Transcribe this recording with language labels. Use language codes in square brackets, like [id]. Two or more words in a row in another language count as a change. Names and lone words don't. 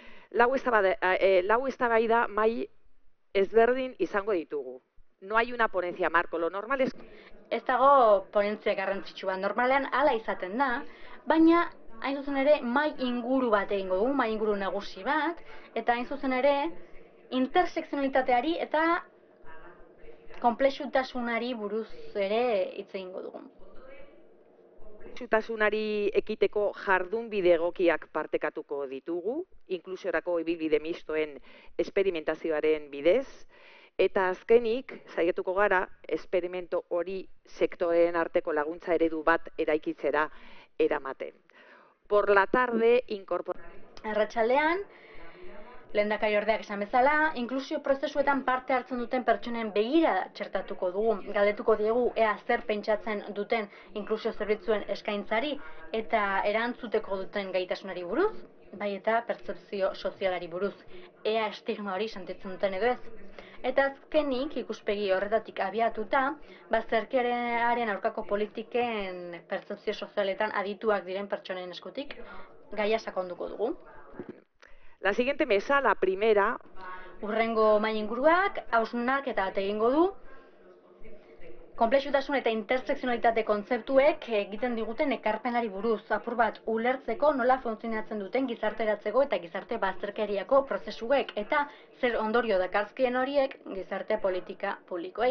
[eu] lau eztabaida mai ezberdin izango ditugu. [es] No hay una ponencia marco, lo normal es... [eu] Ez dago ponentzia garrantzitsu bat, normalean hala izaten da, baina hain zuzen ere mai inguru bat egingo dugu, mai inguru nagusi bat, eta hain zuzen ere intersekzionalitateari eta konplexutasunari buruz ere hitz egingo dugu. Konplexutasunari ekiteko jardunbide egokiak partekatuko ditugu, inklusiorako ibilbide mistoen esperimentazioaren bidez, eta azkenik, saiatuko gara, esperimento hori sektoreen arteko laguntza eredu bat eraikitzera eramaten. [es] Por la tarde, [eu] Arratsaldean, lehendakariordeak esan bezala, inklusio prozesuetan parte hartzen duten pertsonen begirada txertatuko dugu. Galdetuko diegu ea zer pentsatzen duten inklusio zerbitzuen eskaintzari eta erantzuteko duten gaitasunari buruz, bai eta pertzepzio sozialari buruz. Ea estigma hori sentitzen duten edo ez. Eta azkenik, ikuspegi horretatik abiatuta, bazterkeriaren aurkako politiken pertzepzio sozialetan adituak diren pertsonen eskutik, gaia sakonduko dugu. [es] La siguiente mesa, la primera... [eu] Hurrengo mai inguruak, hausnarketa bat egingo du, konplexutasun eta intersekzionalitate kontzeptuek egiten diguten ekarpenari buruz, apur bat ulertzeko nola funtzionatzen duten gizarteratzeko eta gizarte bazterkeriako prozesuek, eta zer ondorio dakarzkien horiek gizarte politika publikoei.